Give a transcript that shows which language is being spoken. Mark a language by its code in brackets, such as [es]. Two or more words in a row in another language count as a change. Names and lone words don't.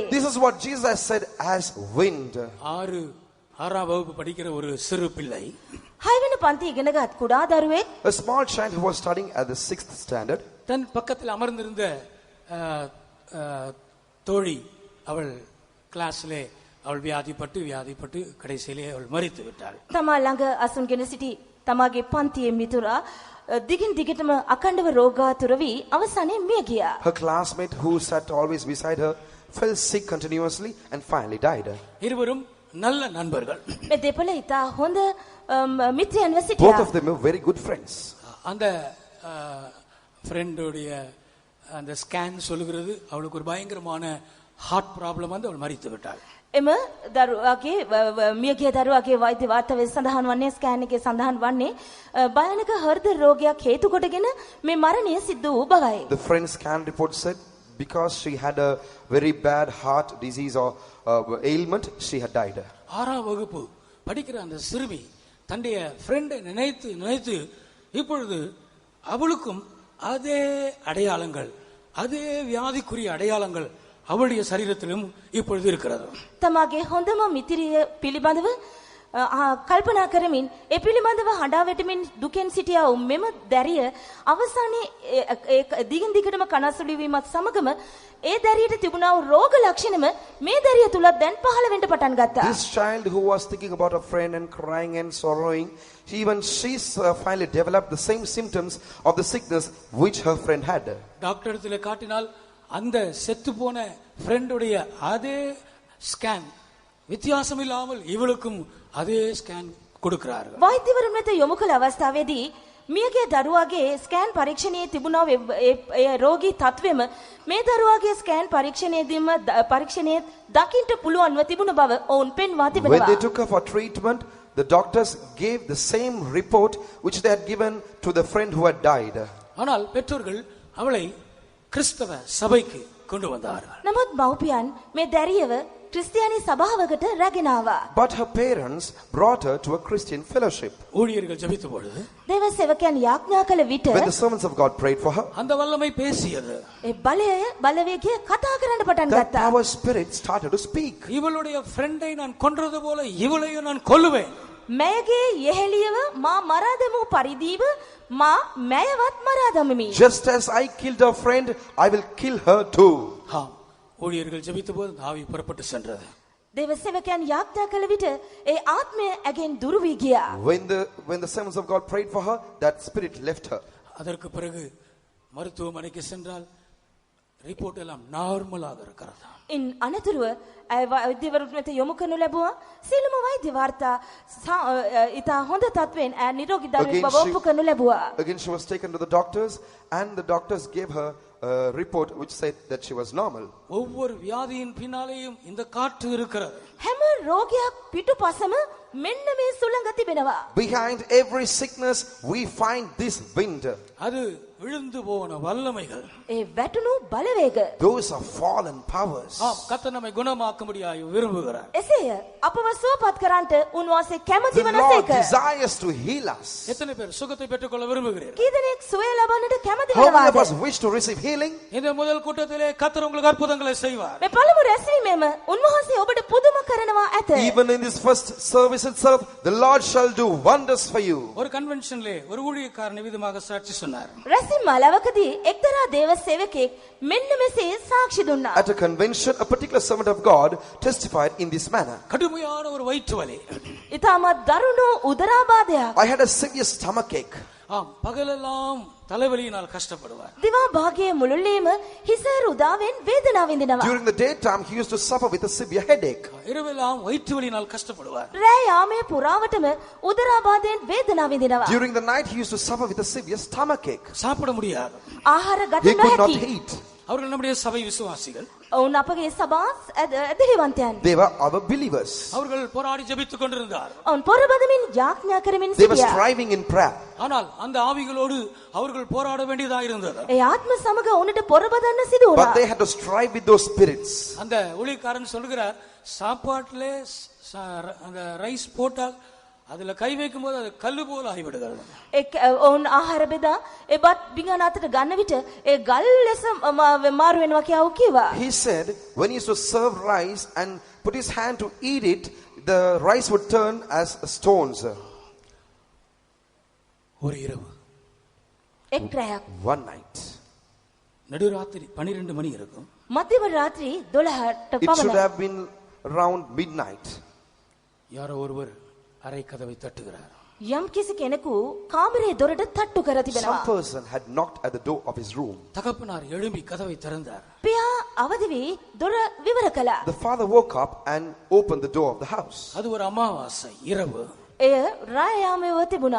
[en] This is what Jesus has said as wind. [ta] ஆறாம் வகுப்பு படிக்கிற ஒரு சிறு பிள்ளை [si] 6 වෙනි පන්ති ඉගෙනගත් කුඩා දරුවෙක් [en] A small child who was studying at the 6th standard, [ta] தன் பக்கத்தில் அமர்ந்திருந்த தோழி அவள் கிளாஸிலே அவள் வியாதிப்பட்டு கடைசியிலே அவள் மரித்து விட்டாள். [si] තමා ළඟ අසුන්ගෙන සිටි තමාගේ පන්තියේ මිතුරා දිගින් දිගටම අකණ්ඩව රෝගාතුර වී අවසානයේ මිය ගියා. [en] Her classmate who sat always beside her fell sick continuously and finally died. [ta] இருவரும் நல்ல நண்பர்கள். [si] මේ දෙපළ ඉතා හොඳ මිත්‍රයන්ව [en] Both [si] සිටියා. [en] of them were very good friends. [ta] அந்த ஃப்ரெண்டுடைய அந்த ஸ்கேன் சொல்லுகிறது அவளுக்கு ஒரு பயங்கரமான [en] heart problem [ta] வந்து அவள் மரித்து விட்டாள். [si] එම දරුවාගේ මියගිය දරුවාගේ වෛද්‍ය වාර්තාවේ සඳහන් වන්නේ ස්කෑන් එකේ සඳහන් වන්නේ භයානක හෘද රෝගයක් හේතු කොටගෙන මේ මරණය සිද්ධ වූ බවයි. [en] The friend's scan report said because she had a very bad heart disease or ailment, she had died. [ta] 6ஆம் வகுப்பு படிக்கிற அந்த சிறுமி தன்னுடைய ஃப்ரெண்டை நினைத்து நினைத்து இப்பொழுது அவளுக்கும் அதே அடையாளங்கள், அதே வியாதிக்குரிய அடையாளங்கள் அவளுடைய சரீரத்திலும் இப்பொழுது இருக்கிறது. [si] තමාගේ හොඳම මිත්‍රිය පිළිබඳව කල්පනා කරමින් ඒ පිළිබඳව හඬා වැටෙමින් දුකෙන් සිටියා වූ මෙම දැරිය අවසානයේ දිගින් දිගටම කනසුළු වීමත් සමගම ඒ දැරියට තිබුණා වූ රෝග ලක්ෂණම මේ දැරිය තුලත් දැන් පහළ වෙන්න පටන් ගත්තා. [en] This child who was thinking about a friend and crying and sorrowing, she finally developed the same symptoms of the sickness which her friend had. [ta] டாக்டர் இடத்துல காட்டினால் அந்த செத்து போன ஃப்ரெண்டுடைய அதே ஸ்கேன் வித்தியாசம் இல்லாமல் இவளுக்கும் அதே ஸ்கேன் கொடுக்கிறார்கள். [si] වෛද්‍යවරුන් වෙත යොමු කළ අවස්ථාවේදී මියගේ දරුවාගේ ස්කෑන් පරීක්ෂණයේ තිබුණා ඒ රෝගී තත්වෙම මේ දරුවාගේ ස්කෑන් පරීක්ෂණයේ දකින්න පුළුවන්ව තිබුණ බව ඔවුන් පෙන්වා [en] When [si] තිබෙනවා. [en] they took her for treatment, the doctors gave the same report which they had given to the friend who had died. [ta] ஆனால் பெற்றோர்கள் அவளை கிறிஸ்தவ சபைக்கு கொண்டு வந்தார்கள். [si] නමුත් මව්පියන් මේ දැරියව ක්‍රිස්තියානි සභාවකට රැගෙන ආවා. [en] But her parents brought her to a Christian fellowship. [ta] ஊழியர்கள் ஜெபித்த பொழுது [si] දේව සේවකයන් යාඥා කළ විට [en] When the servants of God prayed for her, [ta] அந்த வல்லமை பேசியது. [si] ඒ බලවේගය කතා කරන්න පටන් [en] that [si] ගත්තා. [en] power spirit started to speak. [ta] இவளுடைய ஃப்ரெண்டை நான் கொன்றது போல இவளையும் நான் கொல்லுவேன். [si] මෑගේ යෙහෙළියව මා මරා දැමූ පරිදිව මා මෑයවත් මරා දමමි. [en] Just as I killed her friend, I will kill her too. [ta] ஆம், ஊழியர்கள் ஜெபித்த போது ஆவி புறப்பட்டு சென்றது. [si] දේව සේවකයන් යාඥා කළ විට ඒ ආත්මය ඇගෙන් දුරු වී ගියා. [en] When the servants of God prayed for her, that spirit left her. [ta] அதற்கு பிறகு மருத்துவமனைக்கு சென்றால் ரிப்போர்ட் எல்லாம் நார்மலாக இருக்கிறது. [si] ඉන් අනතුරුව වෛද්‍යවරුන් වෙත යොමු කරනු ලැබුවා. සියලුම වෛද්‍ය වාර්තා ඉතා හොඳ තත්වෙන් නිරෝගී දරුවෙක් බව ඔප්පු කරනු ලැබුවා. [en] Again she was taken to the doctors and the doctors gave her a report which said that she was normal. [ta] ஒவ்வொரு வியாதியின் பின்னாலேயும் இந்த காற்று இருக்கிறது. [si] හැම රෝගයක් පිටුපසම මෙන්න මේ සුළඟ තිබෙනවා. [en] Behind every sickness we find this wind. [ta] அது விழுந்து போன வல்லமைகள். [si] ඒ වැටුණු බලවේග. [en] Those are fallen powers. [ta] ஆம், கர்த்தர் நம்மை குணமாக்கும்படியாய் விரும்புகிறார். [si] එසේය අපව සුවපත් කරන්නට උන්වහන්සේ කැමති [en] The Lord [si] වනසේක. [en] desires to heal us. [ta] எத்தனை பேர் சுகத்தை பெற்றுக்கொள்ள விரும்புகிறீர்கள்? [si] කී දෙනෙක් සුවය ලබන්නට කැමති [en] How many of [si] වෙනවාද? [en] us wish to receive healing? [ta] இந்த முதல் கூட்டத்திலே கர்த்தர் உங்களுக்கு அற்புதங்களை செய்வார். [si] මේ පළමු රැස්වීමේම උන්වහන්සේ ඔබට පුදුම කරනවා ඇත. [en] Even in this first service itself, the Lord shall do wonders for you. [ta] ஒரு கன்வென்ஷன்ல ஒரு ஊழியக்காரன் விதமாக சாட்சி சொன்னார். [si] රැස්වීම මලවකදී එක්තරා දේව සේවකෙක් මෙන්න මෙසේ සාක්ෂි දුන්නා. [en] At a convention, a particular servant of God testified in this manner. [ta] கடுமையான ஒரு வயிற்று வலி. [si] ඉතාමත් දරුණු උදරාබාධයක්. [en] I had a severe stomach ache. [ta] ஆம், பகலெல்லாம் தலைவலியினால் கஷ்டப்படுவார். [si] දිවා භාගයේ මුළුල්ලේම හිස රුදාවෙන් වේදනාව විඳිනවා. [en] During the daytime, he used to suffer with a severe headache. [ta] இரவெல்லாம் வயிற்று வலியினால் கஷ்டப்படுவார். [si] රෑ යාමේ පුරාවටම උදරාබාධයෙන් වේදනාව විඳිනවා. [en] During the night, he used to suffer with a severe stomach ache. [ta] சாப்பிட முடியாது. [si] ආහාර ගත [en] He could not [si] නොහැකි. [en] eat. [ta] அவர்கள் நம்முடைய சபை விசுவாசிகள். [si] ඔවුන් අපගේ සභාස් ඇදහිවන්තයන්. [en] They were our believers. [ta] அவர்கள் போராடி ஜெபித்துக் கொண்டிருந்தார். [si] ඔවුන් පොරබදමින් යාඥා කරමින් [en] They were [si] සිටියා. [en] striving in prayer. [ta] ஆனால் அந்த ஆவிகளோடு அவர்கள் போராட வேண்டியதாக இருந்தது. [si] ඒ ආත්ම සමග ඔවුන්ට පොරබදන්න සිදු [en] But [si] වුණා. [en] they had to strive with those spirits. [ta] அந்த ஊழியக்காரன் சொல்கிறார், சாப்பாட்டிலே அந்த ரைஸ் போட்டால் அதுல கை வைக்கும் போது அது கல்லு போல ஆகிவிடுகிறது. [si] ඔවුන් ආහාර බෙදා ඒ බත් බිඟන අතට ගන්න විට ඒ ගල් ලෙස මාරු වෙනවා කියලා කිව්වා. [en] He said when he used to serve rice and put his hand to eat it, the rice would turn as stones. [ta] ஒரு இரவு [si] එක් රැයක් [en] One night. [ta] நடுராத்திரி 12 மணி இருக்கும். [si] මධ්‍යම රාත්‍රී 12ට [en] It should [si] පමණ [en] have been around midnight. [ta] யாரோ ஒருவர் அறை கதவை தட்டுகிறார். [si] යම් කිසි කෙනෙකු කාමරයේ දොරට තට්ටු කර [en] Some [si] තිබෙනවා. [en] person had knocked at the door of his room. [ta] தகப்பனார் எழும்பி கதவை திறந்தார். [si] පියා අවදි වී දොර විවර කළා. [en] The father woke up and opened the door of the house. [ta] அது ஒரு அமாவாசை இரவு. [si] එය රාය යාමයේ තිබුණා.